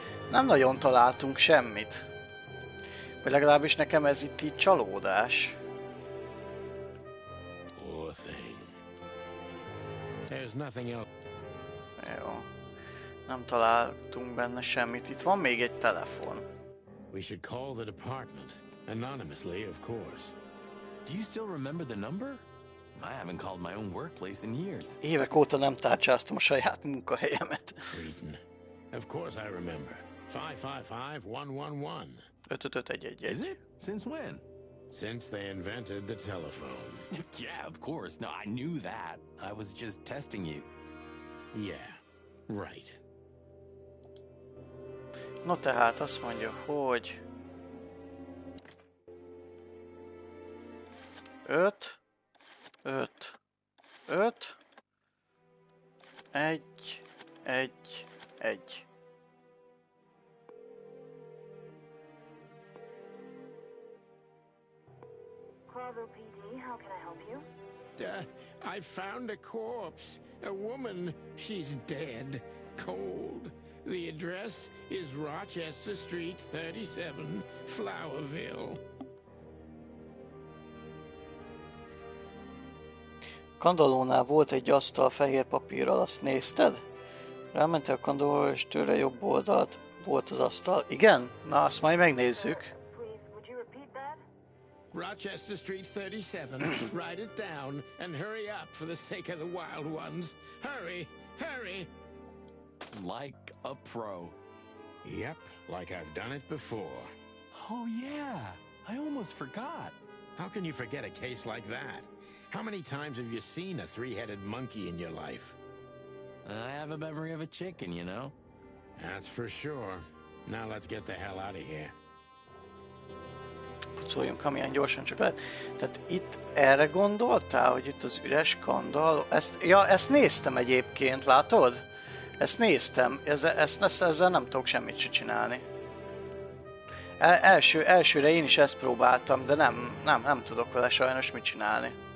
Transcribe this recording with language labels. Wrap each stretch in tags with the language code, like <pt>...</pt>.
<hu>Nem nagyon találtunk semmit. Vagy legalábbis nekem ez itt így csalódás.</hu> <en>poor thing. There's nothing else.</en> <hu>Jó. Nem találtunk benne semmit. Itt van még egy telefon.</hu> <en>We should call the department. Anonymously, of course. Do you still remember the number? I haven't called my own workplace in years.</en> <hu>Évek óta nem tárcsáztam a saját munkahelyemet.</hu> <en>Cretin. Of course I remember. 555-111. 55511. Is it? Since when? Since they invented the telephone. Yeah, of course. No, I knew that. I was just testing you. Yeah, right.</en> <hu>No tehát azt mondja, hogy 5, 5, 5, 1, 1, 1.</hu> <en>Bravo PD, how can I help you? I found a corpse. A woman. She's dead. Cold. The address is Rochester Street 37, Flowerville.</en> <hu>Kandallónál volt egy asztal fehér papírral, azt nézted? Rámentél a kandallóra, és tőle jobb oldalt volt az asztal. Igen? Na, azt majd megnézzük.</hu> <en>Please, would you repeat that? Rochester Street 37. Write it down and hurry up for the sake of the wild ones. Hurry! Hurry! Like a pro. Yep, like I've done it before. Oh yeah, I almost forgot. How can you forget a case like that? How many times have you seen a three-headed monkey in your life? I have a memory of a chicken, you know? That's for sure. Now let's get the hell out of here.</en> <hu>Pucoljunk, amilyen gyorsan csak lehet. Tehát itt erre gondoltál, hogy itt az üres kandalló? Ezt néztem egyébként, látod? Ezt néztem, ezzel nem tudok semmit se csinálni. Elsőre én is ezt próbáltam, de nem tudok vele sajnos mit csinálni.</hu>